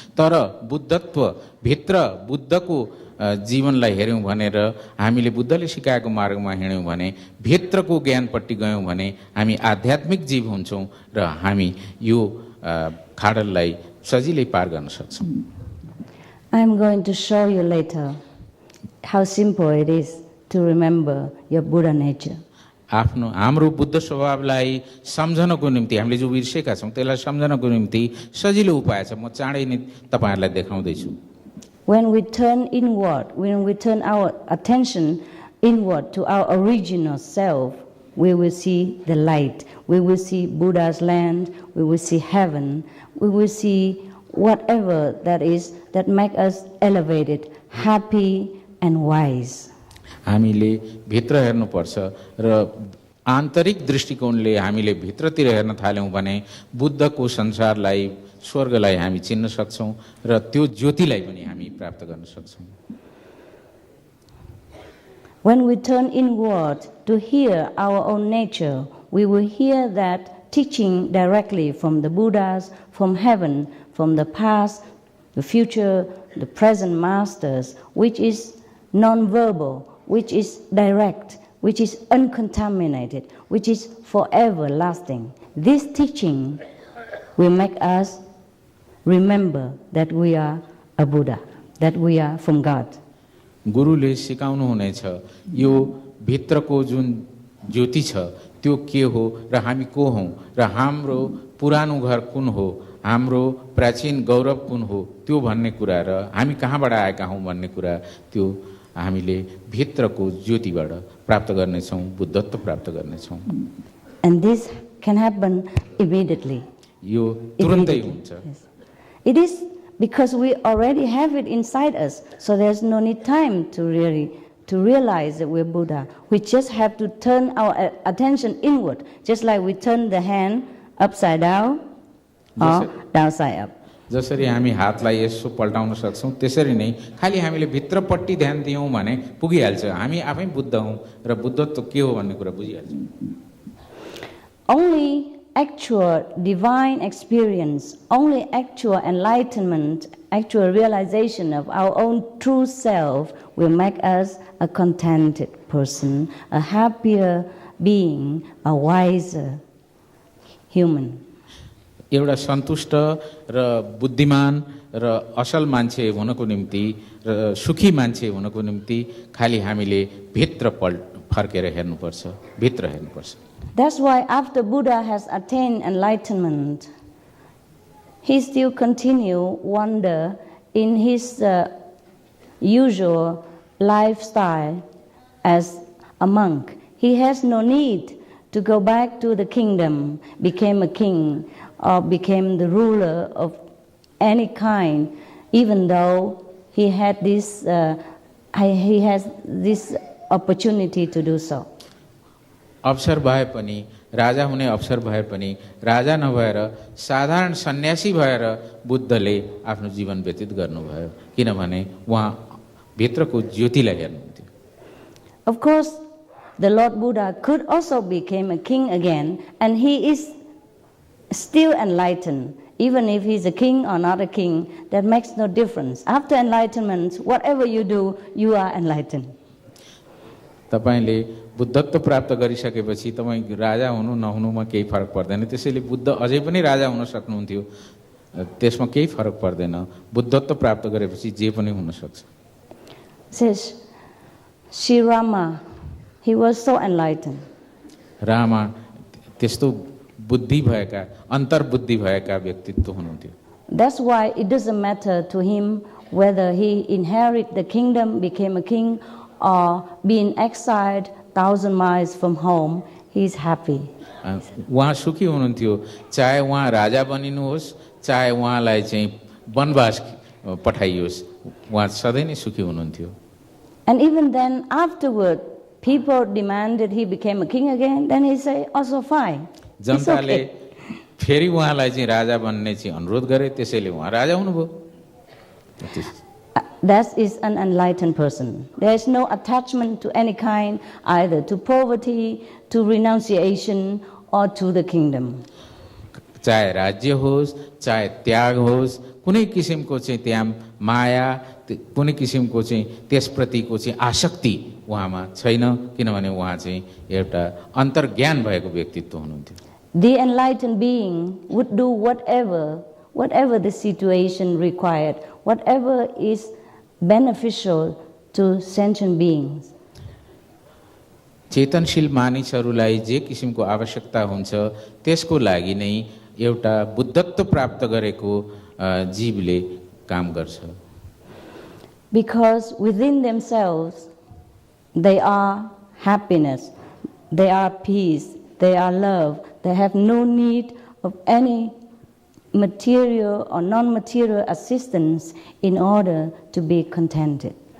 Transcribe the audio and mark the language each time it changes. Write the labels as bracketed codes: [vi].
[ne] तर बुद्धत्व भित्र बुद्धको जीवनलाई हेऱ्यौँ भनेर हामीले बुद्धले सिकाएको मार्गमा हिँड्यौँ भने, भित्रको ज्ञानपट्टि गयौँ भने हामी आध्यात्मिक जीव हुन्छौँ र हामी यो खाडललाई सजिलै पार गर्न सक्छौँ. [en] I am going to show you later how simple it is to remember your Buddha nature. [ne] हाम्रो बुद्ध स्वभावलाई सम्झनको निम्ति हामीले जो बिर्सेका छौँ त्यसलाई सम्झनको निम्ति सजिलो उपाय छ. म चाँडै नै तपाईहरुलाई देखाउँदैछु. [en] When we turn inward, when we turn our attention inward to our original self, we will see the light. We will see Buddha's land. We will see heaven. We will see whatever that is that make us elevated, happy and wise. [ne] हामीले भित्र हेर्नुपर्छ र आन्तरिक दृष्टिकोणले हामीले भित्रतिर हेर्न थाल्यौँ भने बुद्धको संसारलाई, स्वर्गलाई हामी चिन्न सक्छौँ र त्यो ज्योतिलाई पनि हामी प्राप्त गर्न सक्छौँ. [en] When we turn inward to hear our own nature, we will hear that teaching directly from the Buddhas, from heaven, from the past, the future, the present masters, which is non-verbal, which is direct, which is uncontaminated, which is forever lasting. This teaching will make us remember that we are a Buddha, that we are from God. [ne] गुरुले सिकाउनु हुनेछ यो भित्रको जुन ज्योति छ त्यो के हो र हामी को हौं र हाम्रो पुरानो घर कुन हो, हाम्रो प्राचीन गौरव कुन हो त्यो भन्ने कुरा र हामी कहाँबाट आएका हौं भन्ने कुरा त्यो हामीले भित्रको ज्योतिबाट प्राप्त गर्नेछौं, बुद्धत्व प्राप्त गर्नेछौं. [en] And this can happen immediately. [ne] यो तुरुन्तै हुन्छ. [en] Yes. It is because we already have it inside us, so there's no need time to realize that we're Buddha. We just have to turn our attention inward, just like we turn the hand upside down or downside up. [ne] जसरी हामी हातलाई यसो पल्टाउन सक्छौं त्यसरी नै खाली हामीले भित्रपट्टि ध्यान दियौं भने पुगिहाल्छ. हामी आफै बुद्ध हौं र बुद्धत्व के हो भन्ने कुरा बुझिहाल्छौं. [en] Only actual divine experience, only actual enlightenment, actual realization of our own true self will make us a contented person, a happier being, a wiser human. [ne] एउटा सन्तुष्ट र बुद्धिमान र असल मान्छे हुनको निम्ति र सुखी मान्छे हुनको निम्ति खालि हामीले भित्र फर्केर हेर्नुपर्छ, भित्र हेर्नुपर्छ। [en] That's why after Buddha has attained enlightenment, he still continue wander in his usual lifestyle as a monk. He has no need to go back to the kingdom, became a king, or became the ruler of any kind, even though he had this, he has this opportunity to do so. [ne] अवसर भए पनि, राजा हुने अवसर भए पनि, राजा नभएर साधारण सन्यासी भएर बुद्धले आफ्नो जीवन व्यतीत गर्नुभयो, किनभने उहाँ भित्रको ज्योतिलाई हेर्नुहुन्थ्यो। [en] Of course, the Lord Buddha could also become a king again, and he is still enlightened. Even if he's a king or not a king, that makes no difference. After enlightenment, whatever you do, you are enlightened. [ne] तपाईले बुद्धत्व प्राप्त गरिसकेपछि तपाईँ राजा हुनु नहुनुमा केही फरक पर्दैन। त्यसैले बुद्ध अझै पनि राजा हुन सक्नुहुन्थ्यो, त्यसमा केही फरक पर्दैन। बुद्धत्व प्राप्त गरेपछि जे पनि हुन सक्छ। [en] Says Sri Rama, he was so enlightened. [ne] Rama त्यस्तो बुद्धि भएका, अन्तर्बुद्धि भएका व्यक्तित्व हुनुहुन्थ्यो। [en] That's why it doesn't matter to him whether he inherit the kingdom, became a king, or being exiled 1,000 miles from home, he is happy. [ne] उहाँ सुखी हुनुहुन्थ्यो, चाहे उहाँ राजा बनिनुहोस्, चाहे उहाँलाई चाहिँ वनवास पठाइयोस्, उहाँ सधैँ नै सुखी हुनुहुन्थ्यो। [en] And even then, afterward, people demanded he became a king again, then he say, also fine. [ne] जनताले फेरि उहाँलाई चाहिँ राजा बन्ने चाहिँ अनुरोध गरे, त्यसैले उहाँ राजा हुनुभयो। [en] That is an enlightened person. There is no attachment to any kind, either to poverty, to renunciation, or to the kingdom. [ne] चाहे राज्य होस्, चाहे त्याग होस्, कुनै किसिमको चाहिँ त्यहाँ माया, कुनै किसिमको चाहिँ त्यसप्रतिको चाहिँ आसक्ति उहाँमा छैन, किनभने उहाँ चाहिँ एउटा अन्तर्ज्ञान भएको व्यक्तित्व हुनुहुन्थ्यो। [en] The enlightened being would do whatever the situation required, whatever is beneficial to sentient beings. [ne] चेतनशील मानिसहरूलाई जे किसिमको आवश्यकता हुन्छ त्यसको लागि नै एउटा बुद्धत्व प्राप्त गरेको जीवले काम गर्छ। [en] Because within themselves they are happiness, they are peace, they are love, they have no need of any material or non-material assistance in order to be contented.